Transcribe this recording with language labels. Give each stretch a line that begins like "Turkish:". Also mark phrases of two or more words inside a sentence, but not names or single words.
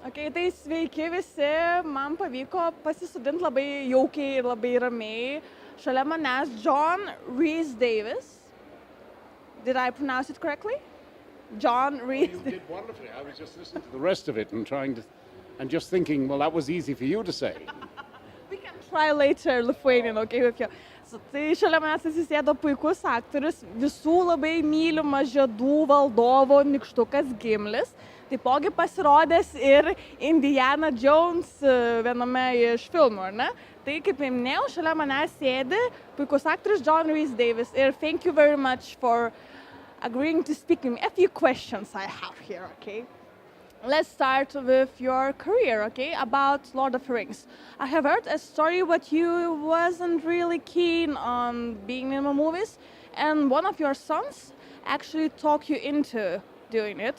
Lithuanian: Okay, tai sveiki visi, man pavyko pasisodinti labai jaukiai ir labai ramiai. Šalia manęs John Rhys-Davies.
English: Did I pronounce it correctly? John You Rhys. did wonderfully. I was just listening to the rest of it and just thinking, well, that was easy for you to say. We can try later Lithuanian, okay, with you. So,
Lithuanian: tai šalia manęs atsisėdo puikus aktorius, visų labai mylimas žiedų valdovo nykštukas Gimlis. Taipogi pasirodęs ir Indiana Jones viename iš filmų, ar ne? Tai kaip minėjau, šalia manęs sėdi puikus aktorius John Rhys-Davies.
English: Ir thank you very much for agreeing to speak with me. A few questions I have here, okay? Let's start with your career, okay? About Lord of the Rings. I have heard a story what you wasn't really keen on being in the movies, and one of your sons actually talked you into doing it.